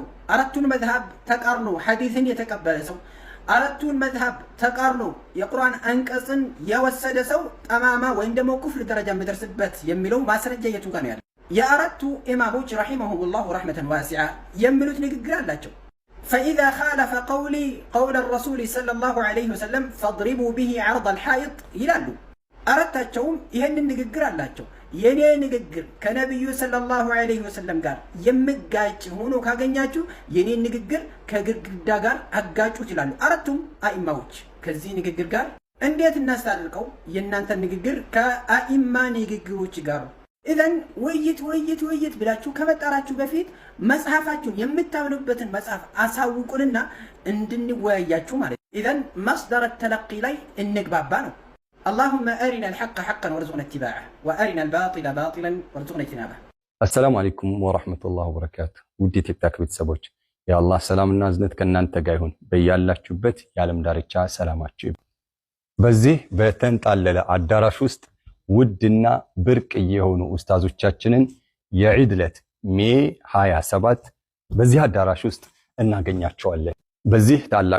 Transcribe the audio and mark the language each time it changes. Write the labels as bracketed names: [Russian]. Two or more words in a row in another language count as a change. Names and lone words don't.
[Amharic] አራቱን መዝሐብ ተቃርኖ ሐዲስን የተቀበለ ሰው አራቱን መዝሐብ ተቃርኖ የቁርአን አንቀጽን የወሰደ ሰው ጠማማ ወይም ደግሞ ኩፍር ደረጃ የሚደርስበት የሚለው ማስረጃ የቱ ጋር ነው ያለው? የአራቱ ኢማሞች ረሂመሁሙላህ [Arabic] رحمة واسعة [Amharic] የሚሉት ንግግር አላቸው። [Arabic] فإذا خالف قولي قول الرسول صلى الله عليه وسلم فاضربوا به عرض الحائط [Amharic] ይላሉ። አራታቸውም ይሄንን ንግግር አላቸው። የኔ ንግግር ከነብዩ [Arabic] صلى الله عليه وسلم [Amharic] ጋር የሚጋጭ ሆኖ ካገኛችሁ የኔ ንግግር ከግድግዳ ጋር አጋጩት ይላሉ አራቱም አኢማዎች። ከዚህ ንግግር ጋር እንዴት እናስታርቀው? የእናንተ ንግግር ከአኢማ ንግግሮች ጋር ኢዘን ወይት ብላችሁ ከመጣራችሁ በፊት መጽሐፋችሁን የምታምኑበትን መጽሐፍ አሳውቁንና እንድንወያያችሁ ማለት ነው። [Arabic] إذن مصدر التلقي [Amharic] ላይ እንግባባ ነው። [Arabic] اللهم أرنا الحق حقا وارزقنا اتباعه وأرنا الباطل باطلا وارزقنا اجتنابه። السلام عليكم ورحمة الله وبركاته። [Amharic] ودي تكتاك ቤተሰቦች የአላህ ሰላምና እዝነት ከእናንተ ጋር ይሁን። በያላችሁበት የዓለም ዳርቻ ሰላማችሁ። በዚህ በተንጣለለ አዳራሽ ውስጥ ውድና ብርቅ የሆኑ ኡስታዞቻችንን የዒድ ዕለት ሜይ 27 በዚህ አዳራሽ ውስጥ እናገኛቸዋለን። በዚህ ታላቅ